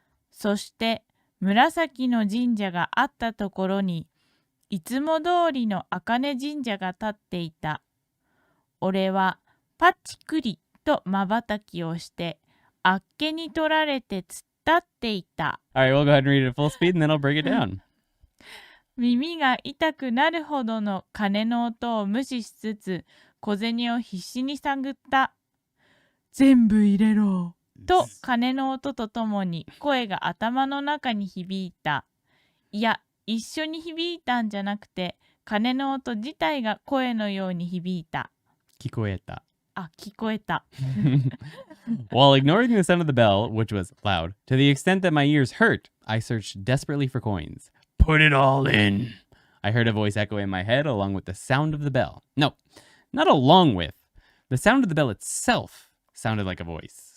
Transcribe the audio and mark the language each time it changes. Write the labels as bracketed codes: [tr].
[ja] そして紫の神社があったところに、いつも通りの茜神社が立っていた。俺はパチクリと瞬きをして、あっけに取られて突っ立っていた。 [en] All right, we'll go ahead and read it at full speed, and then I'll break it down. [ja] 耳が痛くなるほどの鐘の音を無視しつつ、小銭を必死に探った。全部入れろと鐘の音とともに声が頭の中に響いた。いや、一緒に響いたんじゃなくて、鐘の音自体が声のように響いた。聞こえた。聞こえた。 [en] While ignoring the sound of the bell, which was loud, to the extent that my ears hurt, I searched desperately for coins. Put it all in. I heard a voice echo in my head along with the sound of the bell. No, not along with. The sound of the bell itself sounded like a voice.